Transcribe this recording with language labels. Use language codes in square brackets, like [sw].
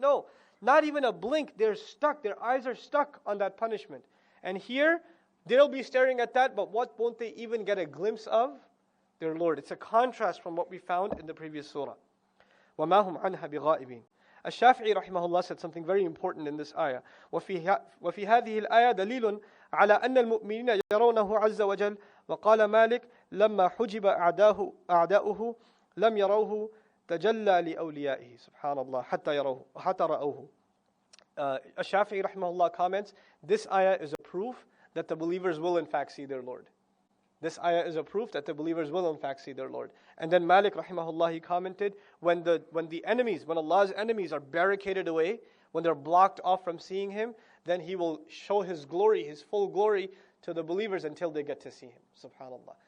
[en] No, not even a blink. They're stuck. Their eyes are stuck on that punishment. And here, they'll be staring at that, but what won't they even get a glimpse of? Their Lord. It's a contrast from what we found in the previous surah. [ar] وَمَا هُمْ عَنْهَا بِغَائِبِينَ. [en] Ash-Shafi'i rahimahullah said something very important in this ayah. [ar] وَفِي هَذِهِ الْآيَةِ دَلِيلٌ على أن المؤمنين يرونه عز وجل. وقال مالك لما حجب أعداؤه لم يروه تجلى لأوليائه. Subhanallah. حتى رأوه. [en] Ash-Shafi'i rahimahullah comments, this ayah is a proof that the believers will in fact see their Lord. This ayah is a proof that the believers will in fact see their Lord. And then Malik rahimahullah, he commented, when Allah's enemies are barricaded away, when they're blocked off from seeing Him, then He will show His glory, His full glory to the believers until they get to see Him. Subhanallah.